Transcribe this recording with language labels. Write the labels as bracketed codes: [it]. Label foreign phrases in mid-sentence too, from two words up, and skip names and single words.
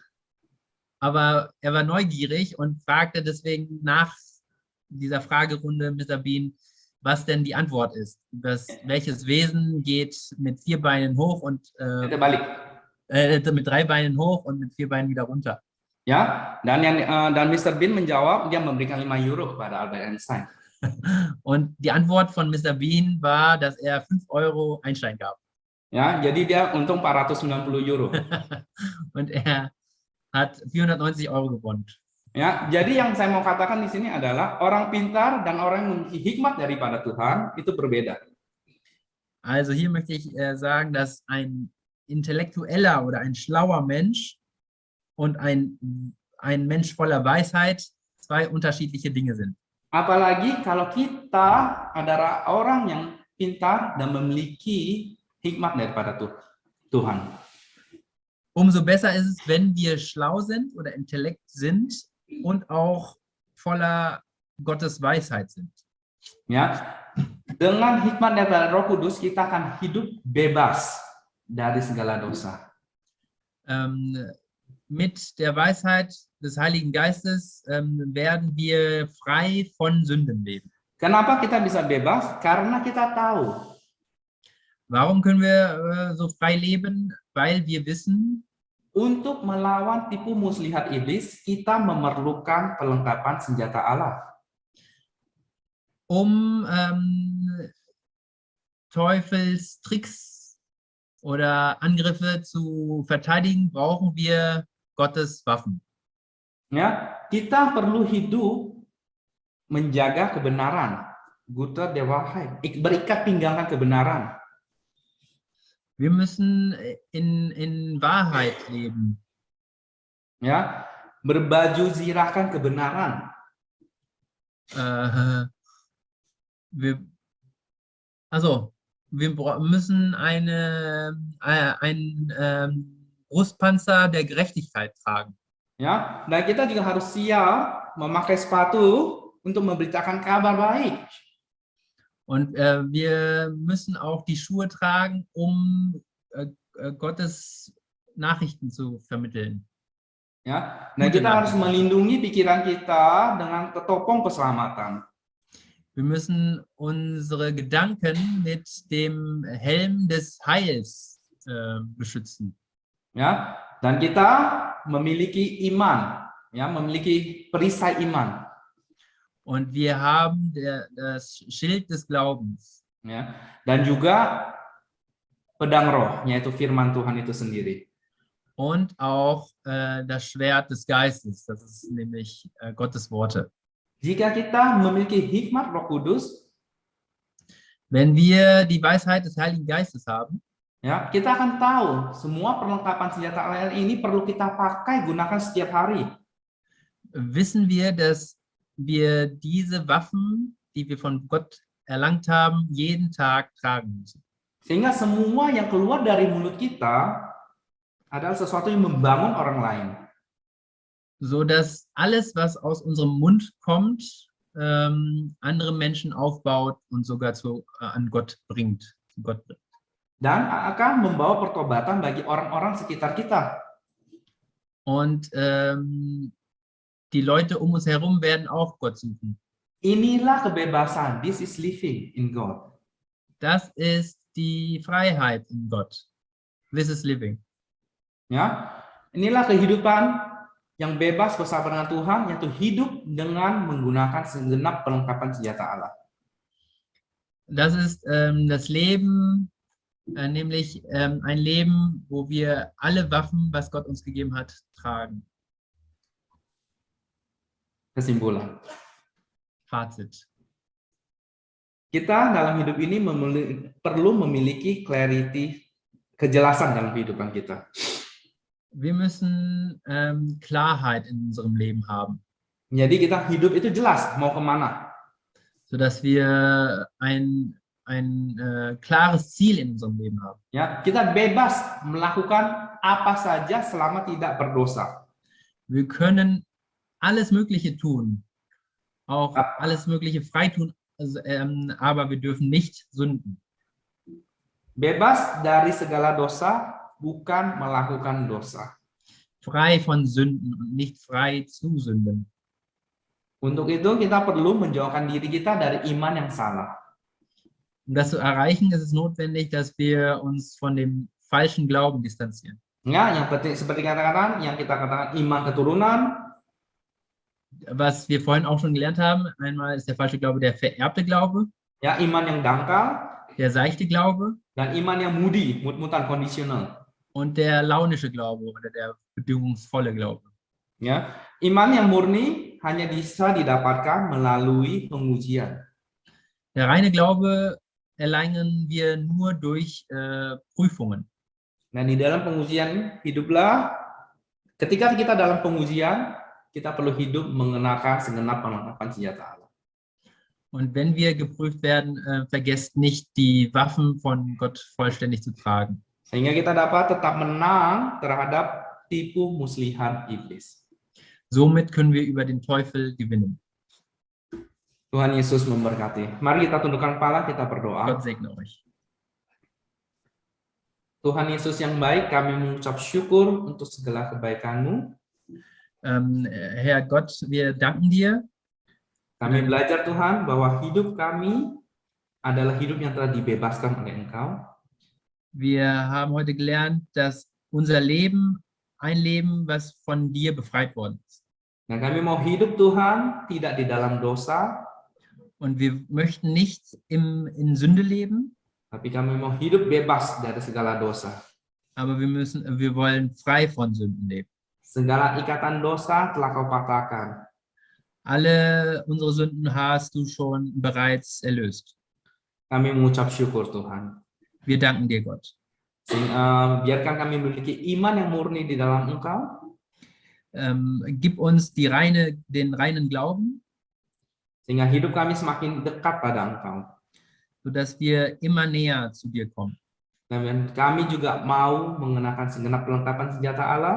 [de] Aber er war neugierig und fragte deswegen nach dieser Fragerunde Mr. Bean, was denn die Antwort ist. Welches Wesen geht mit 4 Beinen hoch und mit 3 Beinen hoch und mit 4 Beinen wieder runter? [id] Ya, dan Mr. Bean menjawab, dia memberikan 5 euro kepada Albert Einstein. [de] Und die Antwort von Mr. Bean war, dass er 5 Euro Einstein gab. [id] Ya, jadi dia untung 490 euro. [de] Und er hat 490 Euro gewonnen. [id] Ya, jadi yang saya mau katakan di sini adalah orang pintar dan orang yang memiliki hikmat daripada Tuhan itu berbeda. [de] Also hier möchte ich sagen, dass ein intellektueller oder ein schlauer Mensch und ein Mensch voller Weisheit 2 unterschiedliche Dinge sind. [id] Apalagi kalau kita adalah orang yang pintar dan memiliki hikmat daripada Tuhan. [de] Umso besser ist es, wenn wir schlau sind oder Intellekt sind und auch voller Gottes Weisheit sind. [id] Ya, dengan hikmat daripada Roh Kudus kita akan hidup bebas dari segala dosa. [de] Mit der Weisheit des Heiligen Geistes werden wir frei von Sünden leben. [id] Kenapa kita bisa bebas? Karena kita tahu. [de] Warum können wir so frei leben? Weil wir wissen, [id] untuk melawan tipu muslihat iblis, kita memerlukan perlengkapan senjata Allah. [de] Teufels Tricks oder Angriffe zu verteidigen, brauchen wir Gottes Waffen. [id] Ya, kita perlu hidup menjaga kebenaran, [de] guter der Wahrheit, [id] berikat pinggangan kebenaran. [de] Wir müssen in Wahrheit leben. [id] Ya, berbaju zirahkan kebenaran. [de] Wir müssen einen Brustpanzer der Gerechtigkeit tragen. [id] Ya, dan kita juga harus siap memakai sepatu untuk memberitakan kabar baik. [de] Und wir müssen auch die Schuhe tragen, um Gottes Nachrichten zu vermitteln. [id] Ya, dan kita harus melindungi pikiran kita dengan ketopong keselamatan. [de] Wir müssen unsere Gedanken mit dem Helm des Heils beschützen. [id] Ya, dan kita memiliki iman, ya, memiliki perisai iman. [de] Und wir haben das Schild des Glaubens. [id] Ya, dan juga pedang roh, yaitu firman Tuhan itu sendiri. [de] und auch das Schwert des Geistes, das ist nämlich Gottes Worte. [id] Jika kita memiliki hikmat Roh Kudus, [de] Wenn wir die Weisheit des Heiligen Geistes haben, [id] ya, kita akan tahu semua perlengkapan senjata Allah ini perlu kita pakai gunakan setiap hari. [de] wissen wir, dass wir diese Waffen, die wir von Gott erlangt haben, jeden Tag tragen müssen. [id] Sehingga semua yang keluar dari mulut kita adalah sesuatu yang membangun orang lain. [de] So dass alles, was aus unserem Mund kommt, andere Menschen aufbaut und sogar an Gott bringt. Zu Gott bringt. [id] Dan akan membawa pertobatan bagi orang-orang sekitar kita. [de] Und die Leute um uns herum werden auch Gott suchen. [id] Inilah kebebasan. [en] This is living in God. [de] Das ist die Freiheit in Gott. [en] This is living. [id] Ya, inilah kehidupan yang bebas bersama dengan Tuhan, yaitu hidup dengan menggunakan segenap perlengkapan senjata Allah. [de] Das ist das Leben, nämlich ein Leben, wo wir alle Waffen, was Gott uns gegeben hat, tragen. [id] Kesimpulan. [de] Fazit. [id] Kita dalam hidup ini perlu memiliki clarity, kejelasan dalam kehidupan kita. [de] Wir müssen Klarheit in unserem Leben haben. [id] Jadi kita hidup itu jelas mau kemana. [de] Sodass wir ein klares Ziel in unserem Leben haben. [id] Ya, kita bebas melakukan apa saja selama tidak berdosa. [de] Wir können alles Mögliche tun, auch alles Mögliche frei tun, aber wir dürfen nicht sünden. [id] Bebas dari segala dosa, bukan melakukan dosa. [de] Frei von Sünden und nicht frei zu sünden. [id] Untuk itu kita perlu menjauhkan diri kita dari iman yang salah. [de] Um das zu erreichen, ist es notwendig, dass wir uns von dem falschen Glauben distanzieren. [id] Ya, yang penting seperti yang kita katakan iman keturunan. [de] Was wir vorhin auch schon gelernt haben, einmal ist der falsche Glaube der vererbte Glaube. [id] Ya, iman yang dangkal. [de] Der seichte Glaube. [id] Dan iman yang moody, mut-mutan, kondisional. [de] Und der launische Glaube oder der bedingungsvolle Glaube. [id] Ya, iman yang murni hanya bisa didapatkan melalui pengujian. [de] Der reine Glaube erlangen wir nur durch Prüfungen. [id] Nah, di dalam pengujian hiduplah, ketika kita dalam pengujian, kita perlu hidup mengenakan segenap perlengkapan senjata Allah. [de] Und wenn wir geprüft werden, vergesst nicht, die Waffen von Gott vollständig zu tragen. [id] Sehingga kita dapat tetap menang terhadap tipu muslihat iblis. [de] Somit können wir über den Teufel gewinnen. [id] Tuhan Yesus memberkati. Mari kita tundukkan kepala, kita berdoa. [de] Gott segne euch. [id] Tuhan Yesus yang baik, kami mengucap syukur untuk segala kebaikan-Mu. [de] Herr Gott, wir danken dir. [id] Kami belajar Tuhan bahwa hidup kami adalah hidup yang telah dibebaskan oleh Engkau. [de] Wir haben heute gelernt, dass unser Leben ein Leben, was von dir befreit worden ist. [id] Dan kami mau hidup Tuhan tidak di dalam dosa. [de] Und wir möchten nicht in Sünde leben. [id] Tapi kami mau hidup bebas dari segala dosa. [de] Aber wir wollen frei von Sünden leben. [id] Segala ikatan dosa telah Kau patahkan. [de] Alle unsere Sünden hast du schon bereits erlöst. [id] Kami mengucap syukur Tuhan. [de] Wir danken dir, Gott. [id] Biarkan kami memiliki iman yang murni di dalam Engkau. [de] Gib uns den reinen Glauben. [id] Sehingga hidup kami semakin dekat pada Engkau. [de] Sodass wir immer näher zu dir kommen. [id] Dan kami juga mau mengenakan segenap perlengkapan senjata Allah.